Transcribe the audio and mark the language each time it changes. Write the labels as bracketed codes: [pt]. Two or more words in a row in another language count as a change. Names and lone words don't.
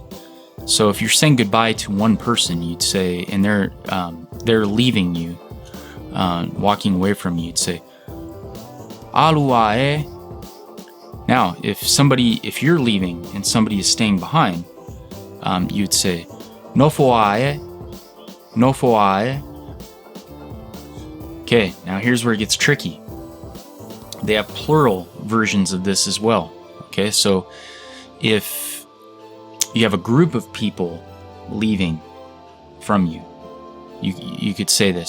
[en] So if you're saying goodbye to one person, you'd say, and they're leaving you, walking away from you, you'd say, [sm] "Alua e." [en] Now, if you're leaving and somebody is staying behind, you'd say, [sm] "Nofoa e." Nofoa e. [en] Okay, now here's where it gets tricky. They have plural versions of this as well. Okay, so if you have a group of people leaving from you, you could say this.